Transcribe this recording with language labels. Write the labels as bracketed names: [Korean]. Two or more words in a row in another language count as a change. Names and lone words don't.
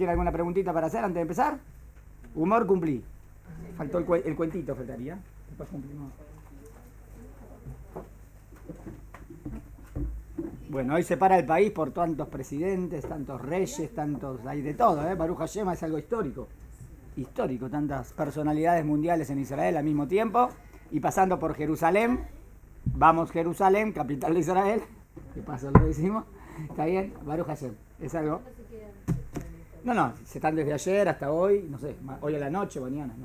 [Spanish] ¿Tiene alguna preguntita para hacer antes de empezar? Humor cumplí. Faltó el cuentito, faltaría. Después cumplimos. Bueno, hoy se para el país por tantos presidentes, tantos reyes, hay de todo, ¿eh? [Hebrew] ברוך השם [Spanish] es algo histórico. Histórico, tantas personalidades mundiales en Israel al mismo tiempo. Y pasando por Jerusalén. Vamos, Jerusalén, capital de Israel. ¿Qué pasa? Lo decimos. ¿Está bien? [Hebrew] ברוך השם. [Spanish] ¿Es algo? No, se están desde ayer hasta hoy, no sé, hoy a la noche, mañana, no sé.